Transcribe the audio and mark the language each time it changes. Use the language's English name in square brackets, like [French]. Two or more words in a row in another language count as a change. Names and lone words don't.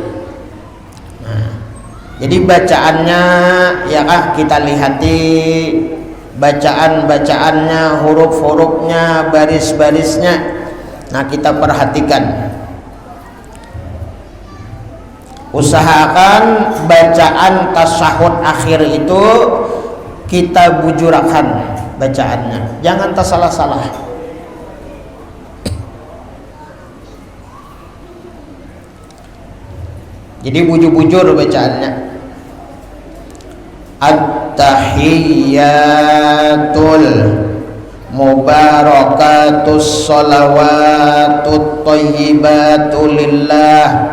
[Indonesian] Nah, jadi bacaannya ya kita lihati bacaan-bacaannya, huruf-hurufnya, baris-barisnya. Nah, kita perhatikan. Usahakan bacaan tasyahud akhir itu kita bujurakan bacaannya. Jangan tersalah-salah. Jadi bujur-bujur bacaannya. [Arabic] التحيات المباركات الصلوات الطيبات لله.